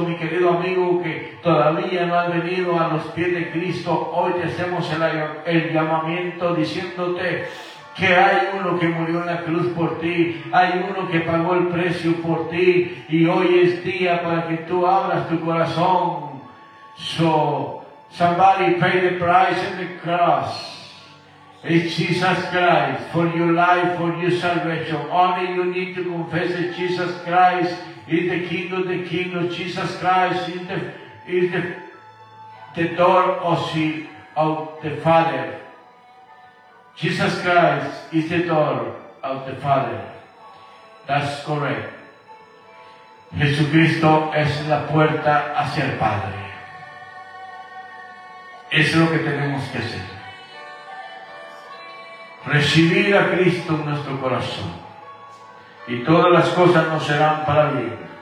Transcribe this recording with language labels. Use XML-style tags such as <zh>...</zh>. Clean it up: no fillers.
<es>Mi querido amigo que todavía no has venido a los pies de Cristo, hoy te hacemos el llamamiento diciéndote que hay uno que murió en la cruz por ti, hay uno que pagó el precio por ti, y hoy es día para que tú abras tu corazón.</es> <en>So, somebody pay the price in the cross. It's Jesus Christ for your life, for your salvation. Only you need to confess that Jesus Christ is the King of the Kingdom. Jesus Christ is the door of the Father. Jesus Christ is the door of the Father. That's correct.</en> <es>Jesucristo es la puerta hacia el Padre. Es lo que tenemos que hacer. Recibir a Cristo en nuestro corazón y todas las cosas nos serán para bien.</es>